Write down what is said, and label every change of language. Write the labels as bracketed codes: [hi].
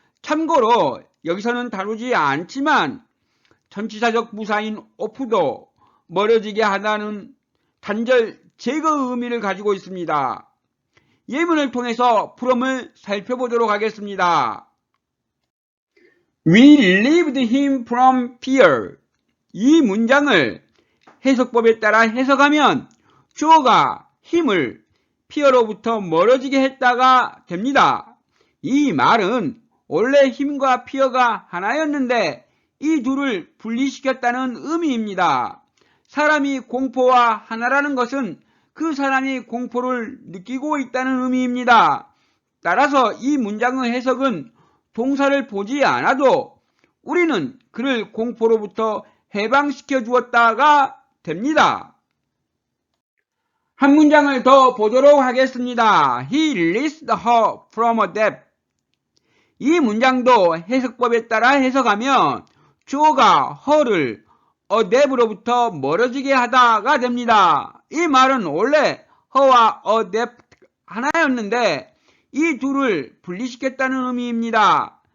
[ko] 참고로 여기서는 다루지 않지만 전치사적 부사인 off도 멀어지게 하다는 단절 제거 의미를 가지고 있습니다. 예문을 통해서 from을 살펴보도록 하겠습니다. [en] We relieved him from fear. [ko] 이 문장을 해석법에 따라 해석하면 주어가 힘을 fear로부터 멀어지게 했다가 됩니다. 이 말은 원래 힘과 fear가 하나였는데 이 둘을 분리시켰다는 의미입니다. 사람이 공포와 하나라는 것은 그 사람이 공포를 느끼고 있다는 의미입니다. 따라서 이 문장의 해석은 동사를 보지 않아도 우리는 그를 공포로부터 해방시켜 주었다가 됩니다. 한 문장을 더 보도록 하겠습니다. [en] He released her from a debt. [ko] 이 문장도 해석법에 따라 해석하면 주어가 her를 a debt로부터 멀어지게 하다가 됩니다. 이 말은 원래 her와 a debt 하나였는데 이 둘을 분리시켰다는 의미입니다.